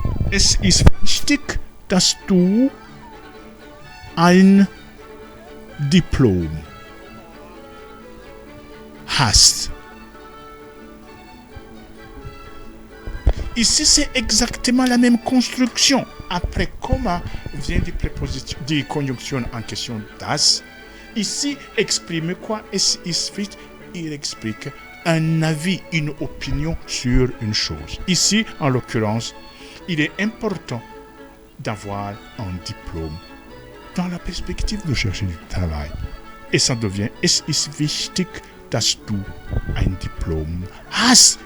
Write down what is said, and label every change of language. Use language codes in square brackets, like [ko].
[de] Es ist wichtig, dass du ein Diplom hast. [fr] Ici, c'est exactement la même construction. Après comma vient des conjonctions en question das. Ici, exprimer quoi? [de] Es ist wichtig. [fr] Il explique un avis, une opinion sur une chose. Ici, en l'occurrence, il est important d'avoir un diplôme dans la perspective de chercher du travail. Et ça devient [de] es ist wichtig, dass du ein Diplom hast.